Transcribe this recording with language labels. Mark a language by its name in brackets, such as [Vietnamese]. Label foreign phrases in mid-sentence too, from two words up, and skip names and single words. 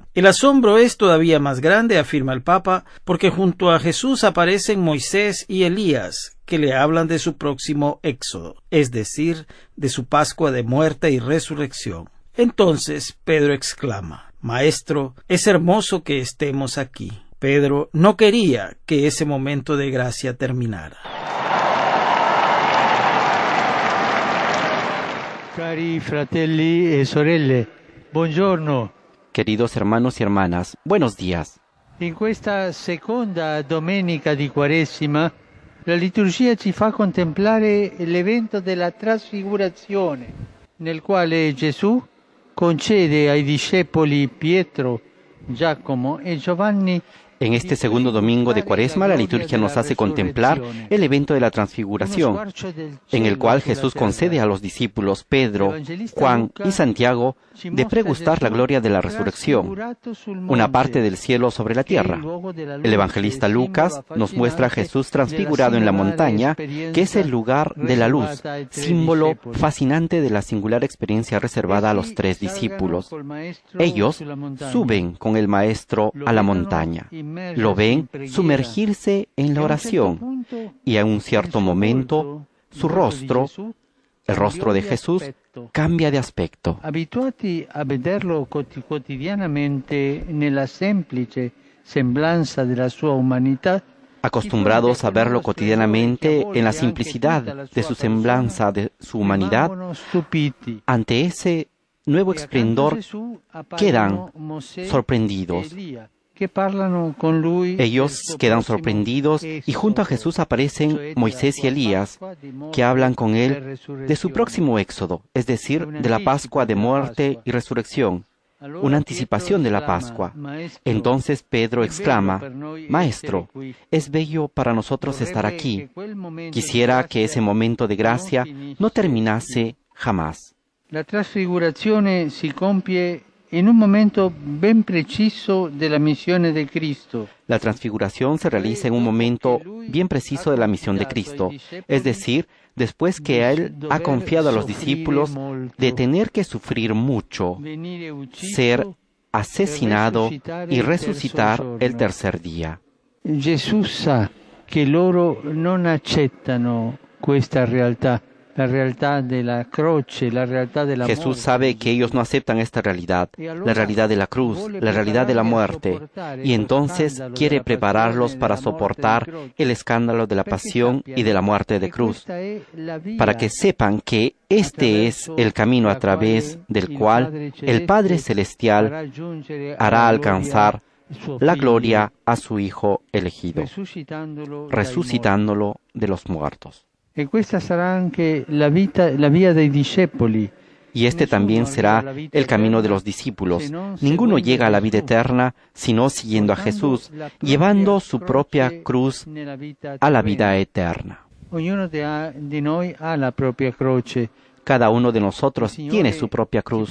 [Spanish] El asombro es todavía más grande, afirma el Papa, porque junto a Jesús aparecen Moisés y Elías, que le hablan de su próximo éxodo, es decir, de su Pascua de muerte y resurrección. Entonces Pedro exclama: Maestro, es hermoso que estemos aquí. Pedro no quería que ese momento de gracia terminara. [Italian] Cari fratelli e sorelle, buongiorno. [Spanish] Queridos hermanos y hermanas, buenos días. [Italian] In questa seconda domenica di Quaresima, la liturgia ci fa contemplare l'evento della trasfigurazione, nel quale Gesù concede ai discepoli Pietro, Giacomo e Giovanni. [Spanish] En este segundo domingo de Cuaresma, la liturgia nos hace contemplar el evento de la transfiguración, en el cual Jesús concede a los discípulos Pedro, Juan y Santiago de pregustar la gloria de la resurrección, una parte del cielo sobre la tierra. El evangelista Lucas nos muestra a Jesús transfigurado en la montaña, que es el lugar de la luz, símbolo fascinante de la singular experiencia reservada a los 3 discípulos. Ellos suben con el Maestro a la montaña. Lo ven sumergirse en la oración y a un cierto momento su rostro, el rostro de Jesús, cambia de aspecto. [Italian] Abituati a vederlo quotidianamente nella semplice semblanza della sua umanità, [Spanish] acostumbrados a verlo cotidianamente en la simplicidad de su semblanza, de su humanidad, ante ese nuevo esplendor quedan sorprendidos. Ellos quedan sorprendidos y junto a Jesús aparecen Moisés y Elías, que hablan con él de su próximo éxodo, es decir, de la Pascua de muerte y resurrección, una anticipación de la Pascua. Entonces Pedro exclama: Maestro, es bello para nosotros estar aquí. Quisiera que ese momento de gracia no terminase jamás. [Italian] La trasfigurazione si compie en un momento ben preciso [Spanish] de la misión de Cristo. La transfiguración se realiza en un momento bien preciso de la misión de Cristo, es decir, después que Él ha confiado a los discípulos de tener que sufrir mucho, ser asesinado y resucitar el tercer día. [Italian] Jesús sa che loro non accettano questa realtà. [Spanish] La realidad de la croce, la realidad de la muerte. Jesús sabe que ellos no aceptan esta realidad, la realidad de la cruz, la realidad de la muerte, y entonces quiere prepararlos para soportar el escándalo de la pasión y de la muerte de cruz, para que sepan que este es el camino a través del cual el Padre Celestial hará alcanzar la gloria a su Hijo elegido, resucitándolo de los muertos. [Italian] E questa sarà anche la via dei discepoli. [Spanish] Y este también será el camino de los discípulos. Ninguno llega a la vida eterna sino siguiendo a Jesús, llevando su propia cruz a la vida eterna. Cada uno de nosotros tiene su propia cruz.